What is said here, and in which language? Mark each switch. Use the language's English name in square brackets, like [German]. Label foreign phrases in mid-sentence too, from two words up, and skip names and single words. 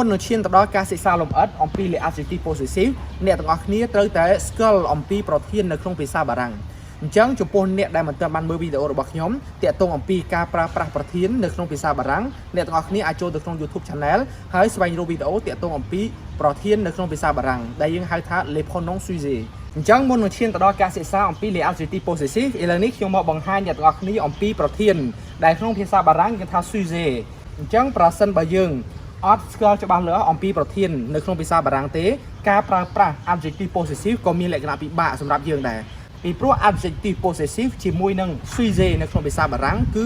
[Khmer] នឹងឈានទៅដល់ការសិក្សាលម្អិតអំពីលេ [French] Adjectifs Possessive [Khmer] អ្នកទាំងអស់គ្នាត្រូវតែស្គាល់អំពីប្រធាននៅក្នុងភាសាបារាំងអញ្ចឹងចំពោះអ្នកដែលមិនទាន់បានមើលវីដេអូរបស់ខ្ញុំតាក់ទងអំពីការប្រើប្រាស់ប្រធាននៅក្នុងភាសាបារាំងអ្នកទាំងអស់គ្នាអាចចូលទៅក្នុង [English] YouTube Channel [Khmer] ហើយស្វែងរកវីដេអូតាក់ទងអំពីប្រធាននៅក្នុងភាសាបារាំងដែលយើងហៅថា [French] Les pronoms sujets [Khmer] អញ្ចឹងមុននឹងឈានទៅដល់ការសិក្សាអំពីលេ [French] Adjectifs Possessifs [Khmer] ឥឡូវនេះខ្ញុំមកបង្ហាញអ្នកទាំងអស់គ្នាអំពីប្រធានដែលក្នុងភាសាបារាំងគេថា sujet អញ្ចឹងប្រសិនបើយើងអត់ស្គាល់ច្បាស់លាស់អំពីប្រធាននៅក្នុងភាសាបារាំងទេការប្រើប្រាស់ [French] Adjectifs Possessifs [Khmer] ក៏មានលក្ខណៈពិបាកសម្រាប់យើងដែរពីព្រោះ [French] Adjectifs Possessive [Khmer] ជាមួយនឹង sujet នៅក្នុងភាសាបារាំងគឺ